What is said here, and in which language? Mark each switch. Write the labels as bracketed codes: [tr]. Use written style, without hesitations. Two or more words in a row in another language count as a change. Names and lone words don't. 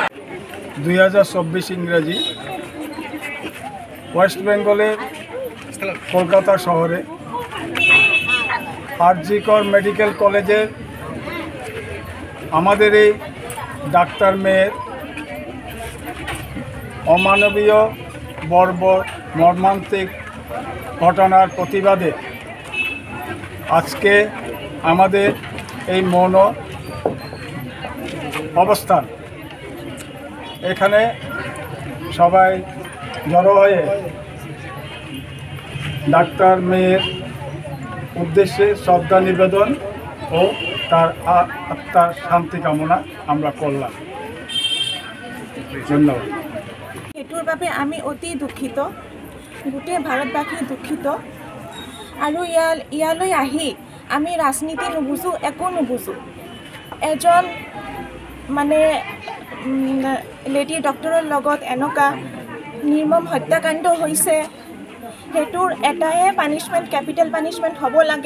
[bn] 2024 ইংরেজি ওয়েস্ট বেঙ্গলের কলকাতা শহরে আরজিকর মেডিকেল কলেজের আমাদের এই ডাক্তার মেয়ের অমানবীয় বর্বর মর্মান্তিক ঘটনার প্রতিবাদে আজকে আমাদের এই মৌন অবস্থান। এখানে সবাই জড়ো হয়ে ডাক্তার মেয়ের উদ্দেশ্যে শ্রদ্ধা নিবেদন ও তার আত্মার শান্তি কামনা আমরা করলাম। ধন্যবাদ। [as] এটোৰ বাবে আমি অতি দুঃখিত, গোটেই ভাৰতবাসী দুঃখিত। আৰু ইয়ালৈ আহি আমি ৰাজনীতি নুবুজোঁ, একো নুবুজোঁ। এজন মানে [en] lady doctor's [as] লগত এনেকুৱা নিৰ্মম হত্যাকাণ্ড হৈছে, সেইটোৰ এটাই পানিছমেণ্ট, [en] capital punishment [as] হ'ব লাগে।